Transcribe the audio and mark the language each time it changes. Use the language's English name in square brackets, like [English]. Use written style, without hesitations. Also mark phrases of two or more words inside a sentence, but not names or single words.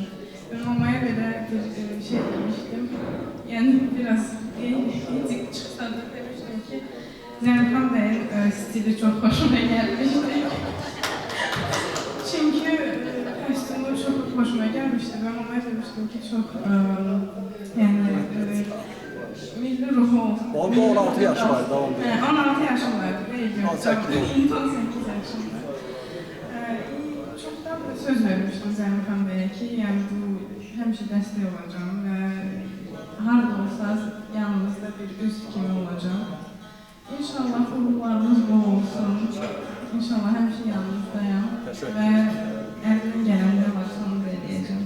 [Azerbaijani] Ben mamaya belə bir şey demişdim, yəni biraz etik çıxsa da demişdim ki, Zəlimxan bəyin stili çox hoşuma gəlmişdi. Çünki kostyumu çox hoşuma gəlmişdi və mamaya demişdim ki, çox yəni milli ruhu olsun. Onda 16 yaş var, [Turkish] devam edelim. 16 yaşındaydı, neydi? 18 yaşında. Çoktan da söz vermiştim [Azerbaijani] Zəlimxan bəyə ki, yəni bu həmişə dəstək olacağım və harada olsaz yanınızda bir üst kimi olacağım. İnşallah uğurlarınız bol olsun. İnşallah həmişə yanınızdayım və əlimdən gələn nə varsa onu da eləyəcəm.